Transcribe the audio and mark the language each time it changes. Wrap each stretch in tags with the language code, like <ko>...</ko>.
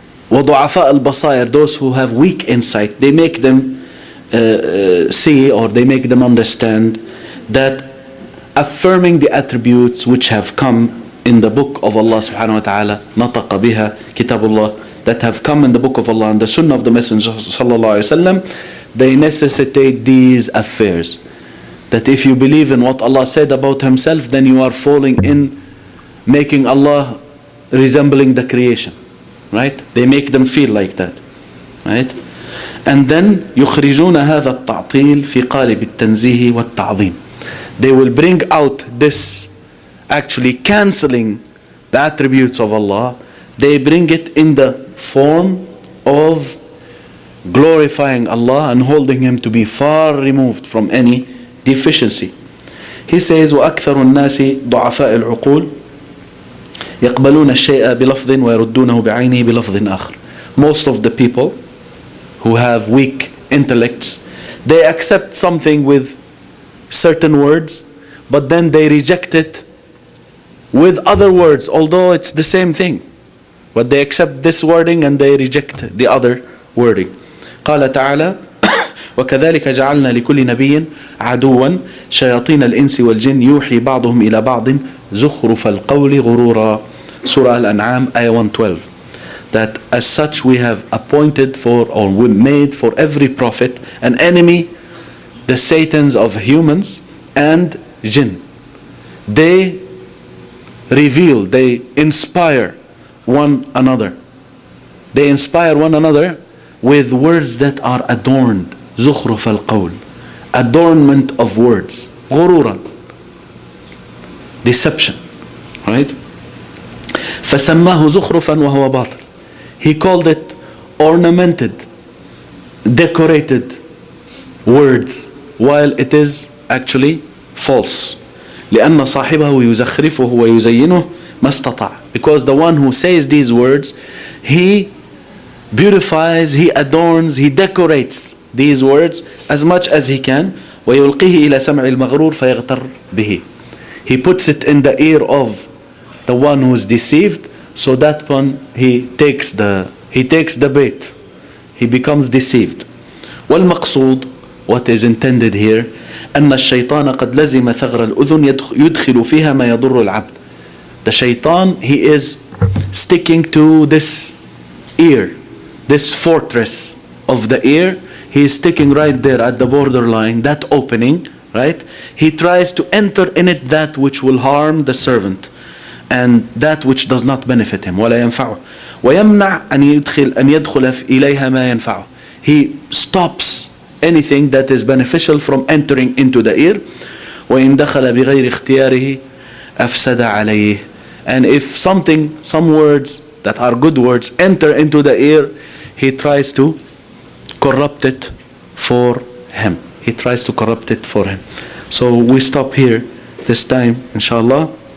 <ar>وضعفاء البصائر,</ar> <en>those who have weak insight, they make them see, or they make them understand that affirming the attributes which have come in the book of Allah subhanahu wa ta'ala,</en> <ar>نطق بها كتاب الله,</ar> <en>that have come in the book of Allah and the sunnah of the Messenger sallallahu alaihi wasallam, they necessitate these affairs. That if you believe in what Allah said about himself, then you are falling in making Allah resembling the creation. Right? They make them feel like that. Right? And then</en> <ar>يخرجون هذا التعطيل في قالب التنزيه والتعظيم.</ar> <en>They will bring out this actually cancelling the attributes of Allah. They bring it in the form of glorifying Allah and holding him to be far removed from any deficiency. He says</en> <ar>وأكثر الناس ضعفاء العقول يقبلون الشيء بلفظ ويردونه بعينه بلفظ آخر.</ar> <en>Most of the people who have weak intellects, they accept something with certain words, but then they reject it with other words, although it's the same thing. But they accept this wording and they reject the other wording.</en> <ar>قال تعالى وكذلك جعلنا لكل نبي عدوا شياطين الإنس والجن يوحي بعضهم إلى بعض زخرف القول غرورا.</ar> <en>Surah Al-An'am, Ayah 112. That as such we have appointed for, or we made for every prophet an enemy, the Satans of humans and jinn. They reveal, they inspire one another. They inspire one another with words that are adorned.</en> <ar>زخرف القول,</ar> <en>adornment of words.</en> <ar>غرورا,</ar> <en>deception. Right?</en> <ar>فسماه زخرفا وهو باطل.</ar> <en>He called it ornamented, decorated words, while it is actually false.</en> <ar>لأن صاحبه يزخرفه ويزينه ما استطاع.</ar> <en>Because the one who says these words, he beautifies, he adorns, he decorates these words as much as he can.</en> <ar>ويلقيه إلى سمع المغرور فيغتر به.</ar> <en>He puts it in the ear of the one who is deceived, so that one he takes the bait, he becomes deceived.</en> <ar>والمقصود,</ar> <en>what is intended here,</en> <ar>أن الشيطان قد لزم ثغر الأذن يدخل فيها ما يضر العبد.</ar> <en>The shaitan, he is sticking to this ear, this fortress of the ear. He is sticking right there at the borderline, that opening, right? He tries to enter in it that which will harm the servant and that which does not benefit him.</en> <ar>ولا ينفعه ويمنع أن يدخل إليها ما ينفعه.</ar> <en>He stops anything that is beneficial from entering into the ear.</en> <ar>وإن دخل بغير اختياره أفسد عليه.</ar> <en>And if some words that are good words enter into the ear, he tries to corrupt it for him. He tries to corrupt it for him. So we stop here this time, inshallah.</en>